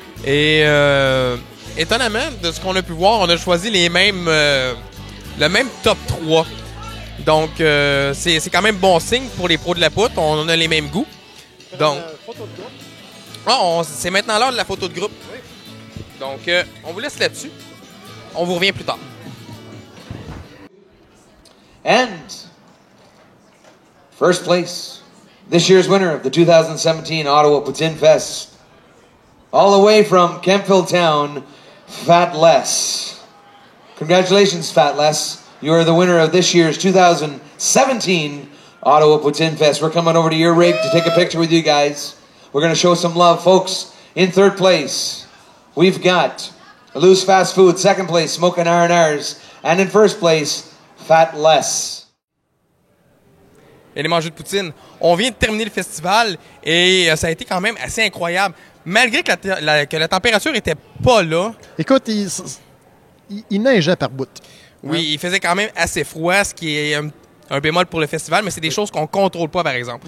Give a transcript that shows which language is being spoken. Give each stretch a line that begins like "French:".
French: Et étonnamment, de ce qu'on a pu voir, on a choisi les mêmes, le même top 3. Donc, c'est quand même bon signe pour les pros de la poutre. On a les mêmes goûts. Donc, c'est maintenant l'heure de la photo de groupe. Donc, on vous laisse là-dessus. On vous revient plus tard.
English: And first place, this year's winner of the 2017 Ottawa Poutine Fest, all the way from Kempville Town, Fat Les. Congratulations, Fat Les. You are the winner of this year's 2017 Ottawa Poutine Fest. We're coming over to your rig to take a picture with you guys. We're going to show some love. Folks, in third place, we've got Loose Fast Food. Second place, Smokin' R&R's. And in first place, Fat Les.
French: Et les mangeurs de poutine. On vient de terminer le festival et ça a été quand même assez incroyable. Malgré que la température était pas là. Écoute, il neigeait par bout. Oui, il faisait quand même assez froid, ce qui est un bémol pour le festival, mais c'est des choses qu'on contrôle pas, par exemple.